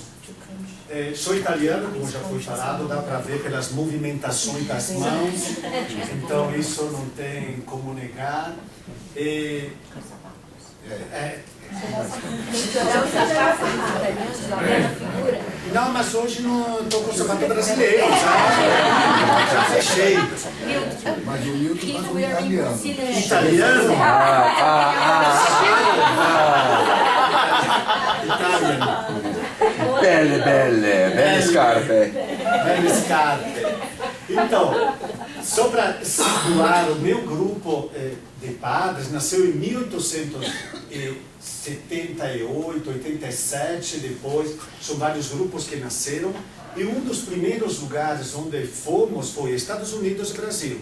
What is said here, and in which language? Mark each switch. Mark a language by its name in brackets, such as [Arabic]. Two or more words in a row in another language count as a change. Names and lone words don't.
[Portuguese] Sou italiano, como já foi falado, dá para ver pelas movimentações das mãos, então isso não tem como negar. Não, mas hoje não estou com o sapato brasileiro, já fechei. Mas o Milton está com italiano. Italiano? Italiano. [Italian] Belle scarpe. Belle scarpe. [Portuguese] Então, só para situar, o meu grupo de padres nasceu em 1878, 87, depois, são vários grupos que nasceram, e um dos primeiros lugares onde fomos foi Estados Unidos e Brasil.